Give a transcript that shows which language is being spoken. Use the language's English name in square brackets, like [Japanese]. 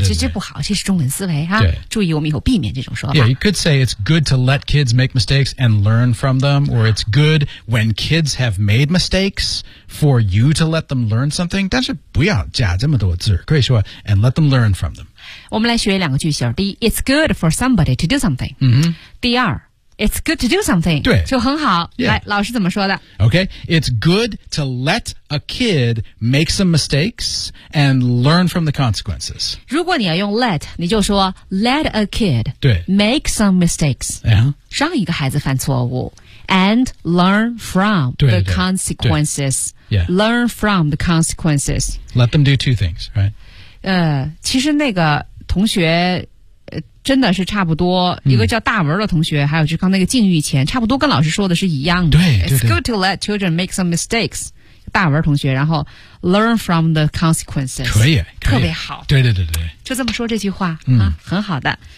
[Chinese] 这不好，这是中文思维哈。对。注意我们以后避免这种说法。 [English] Yeah, you could say it's good to let kids make mistakes and learn from them, or it's good when kids have made mistakes for you to let them learn something. [Chinese] 但是不要加这么多字，可以说 [English] and let them learn from them. [Chinese] 我们来学两个句型。 [English] 第一， it's good for somebody to do something.、第二，It's good to do something. [Chinese] 对。就很好。 [English] Yeah. [Chinese] 来，老师怎么说的？ [English] Okay. It's good to let a kid make some mistakes and learn from the consequences. [Chinese] 如果你要用 let, 你就说 [English] let a kid [Chinese] 对 [English] make some mistakes. [Chinese] 让一个孩子犯错误 [English] and learn from the consequences. Yeah. Learn from the consequences. Let them do two things, right? [Chinese] 其实那个同学真的是差不多，一个叫大文的同学，还有就刚那个境遇前，差不多跟老师说的是一样的。对。 [English] It's good to let children make some mistakes. [Chinese] 大文同学，然后 [English] learn from the consequences. [Chinese] 可以。特别好。对。就这么说这句话，很好的。